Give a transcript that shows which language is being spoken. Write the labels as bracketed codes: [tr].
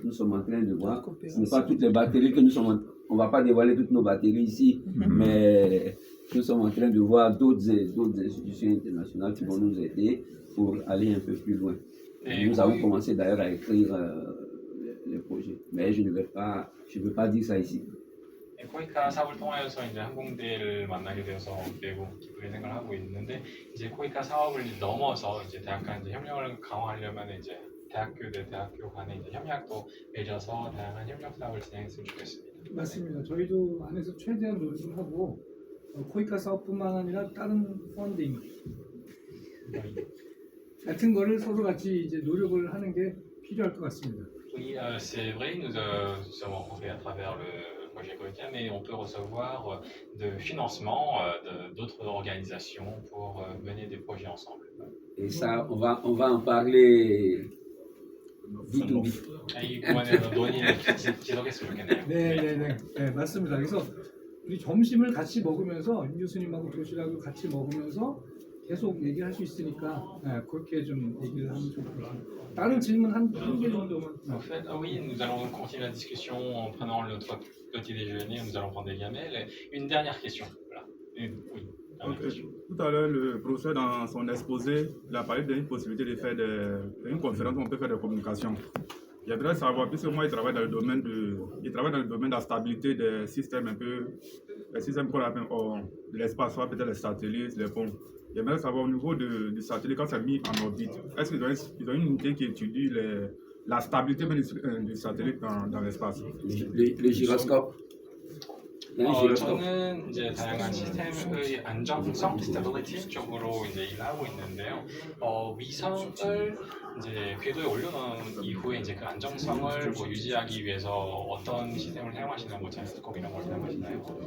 [fr] Nous sommes en train de voir. Ce n'est pas toutes les batteries que nous sommes en... On ne va pas dévoiler toutes nos batteries ici, mais nous sommes en train de voir d'autres institutions internationales qui vont nous aider pour aller un peu plus loin. Et nous avons commencé d'ailleurs à écrire les projets, mais je ne veux pas dire ça ici. [ko] 코이카 사업을 통하여서 이제 항공대를 만나게 되어서 매우 기쁘게 생각을 하고 있는데 이제 코이카 사업을 넘어서 이제 대학 간 이제 협력을 강화하려면 이제 대학교 대 대학교 간의 이제 협약도 맺어서 다양한 협력 사업을 진행했으면 좋겠습니다. 맞습니다. 저희도 안에서 최대한 노력을 하고 코이카 사업뿐만 아니라 다른 펀딩 같은 거를 서로 같이 이제 노력을 하는 게 필요할 것 같습니다. [fr] Oui, c'est vrai, nous sommes rencontrés à travers le projet Coica, mais on peut recevoir de financement d'autres organisations pour mener des projets ensemble. Et ça, on va en parler vite ou vite. [ko] 이번에는 논의를 지속했으면 좋겠네요. 네, 맞습니다. 그래서 우리 점심을 같이 먹으면서 윤 교수님하고 도시락을 같이 먹으면서 계속 얘기할 수 있으니까 그렇게 좀 얘기를 하면 좋을 것 같아요. 다른 질문 한 개 정도만. [fr] En fait, oui, nous allons continuer la discussion en prenant notre petit déjeuner, nous allons prendre des gamelles. Une dernière question. Voilà. Oui. Tout à l'heure, le professeur, dans son exposé, il a parlé d'une possibilité de faire une conférence où on peut faire des communications. J'aimerais savoir, puisque moi, je travaille dans le domaine de la stabilité des systèmes, un peu, les systèmes qu'on appelle de l'espace, soit peut-être les satellites, les ponts. J'aimerais savoir au niveau du satellite, quand c'est mis en orbite, est-ce qu'ils ont une unité qui étudie la stabilité du satellite dans l'espace? Le gyroscope. [ko] 저는 이제 다양한 시스템의 안정성, 스테빌리티 쪽으로 이제 일하고 있는데요. 위성을 이제 궤도에 올려놓은 이후에 이제 그 안정성을 뭐 유지하기 위해서 어떤 시스템을 사용하시나요? 뭐 자이로스코프 이런 걸 사용하시나요?